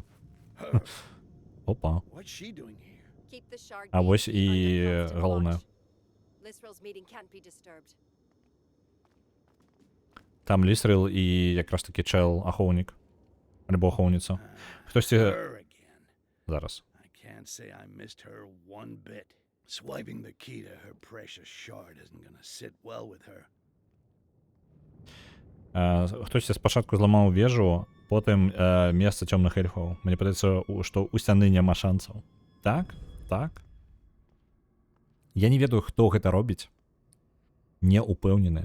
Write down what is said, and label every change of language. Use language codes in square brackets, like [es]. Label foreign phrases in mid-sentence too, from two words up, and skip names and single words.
[be] Опа. А вось і галоўнае. Там Лісрил і якраз такі чел ахоўнік. Альбо ахоўніца. Хтосьці... Зараз. [en] Swiping the key to her precious shard isn't gonna sit well with her. [be] Хтосьці спачатку зламаў вежу, потым месца цёмных эльфаў. Мне падаецца, што у сцяны няма шансаў. Так? Так? Я не ведаю, хто гэта робіць. Не упэўнены.